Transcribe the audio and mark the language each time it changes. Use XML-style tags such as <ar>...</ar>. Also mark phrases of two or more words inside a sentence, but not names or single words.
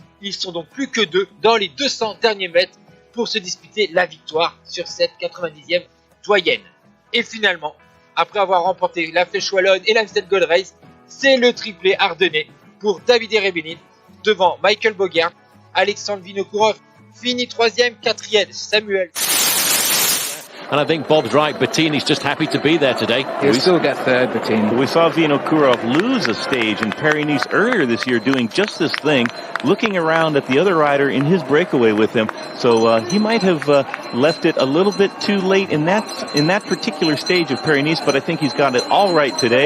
<fr>Ils sont donc plus que 2 dans les 200 derniers mètres pour se disputer la victoire sur cette 90e doyenne. Et finalement, après avoir remporté la Flèche Wallonne et l'Amstel Gold Race, c'est le triplé ardennais pour David Rebellin devant Michael Bogert. Alexandre Vinokourov finit 3e, 4e Samuel.</fr> <en>And I think Bob's right. Bettini's just happy to be there today. He'll still get third, Bettini. We saw Vinokourov lose a stage in Paris-Nice earlier this year doing just this thing, looking around at the other rider in his breakaway with him. So he might have left it a little bit too late in that particular stage of Paris-Nice, but I think he's got it all right today.</en>